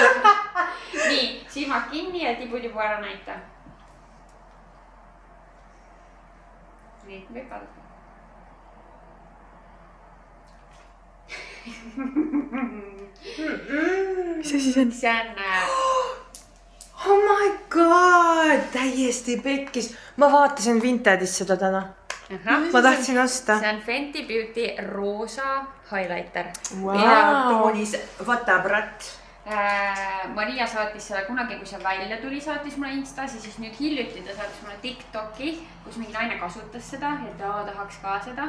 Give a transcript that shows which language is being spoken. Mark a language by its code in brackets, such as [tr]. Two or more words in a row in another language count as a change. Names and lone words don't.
[et] Nii, silmad kinni ja tibu ära näita. Nii, võib vaadata. Mis see siis on? See on... [en] Oh my god! [et] Täiesti pekkis. Ma vaatasin Vintedis seda täna. Ma tahtsin osta. See on Fenty Beauty roosa highlighter. Toonis vatabrat. Maria saatis selle kunagi, kui see välja tuli, saatis mulle Instas ja siis nüüd hiljuti ta saatis mulle TikToki, kus mingi naine kasutas seda ja ta tahaks ka seda.